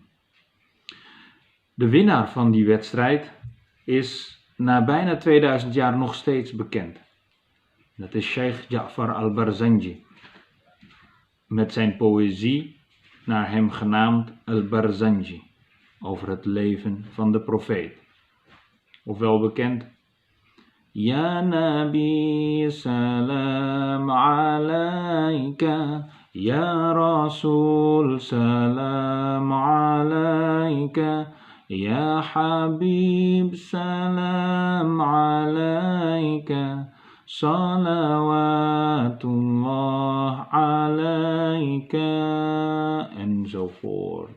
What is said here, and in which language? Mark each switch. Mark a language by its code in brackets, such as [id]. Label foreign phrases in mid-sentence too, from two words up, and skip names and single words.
[nl] De winnaar van die wedstrijd is na bijna 2000 jaar nog steeds bekend. Dat is Sheikh Ja'far al-Barzanji, met zijn poëzie naar hem genaamd al-Barzanji, over het leven van de profeet. Ofwel bekend: [ar] يا نبي سلام عليك يا رسول سلام عليك يا حبيب سلام عليك صلوات الله عليك, [nl] enzovoort.